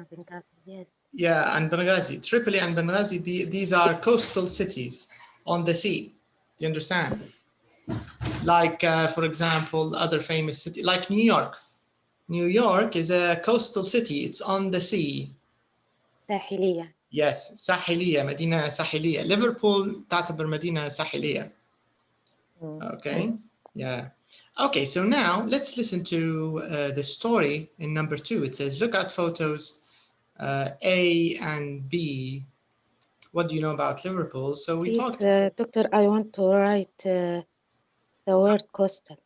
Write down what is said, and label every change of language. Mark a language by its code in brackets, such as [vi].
[en] Benghazi, yes. Yeah, and Benghazi. Tripoli and Benghazi, these are coastal cities on the sea. Do you understand? Like, for example, other famous city, like New York. New York is a coastal city. It's on the sea. [ar] ساحلية. Yes, ساحلية, مدينة ساحلية. Liverpool تعتبر مدينة ساحلية. [en] Okay. Yes. Yeah. Okay, so now let's listen to the story in number 2. It says, look at photos A and B. What do you know about Liverpool? So we talked. Doctor, I want to write the word coastal.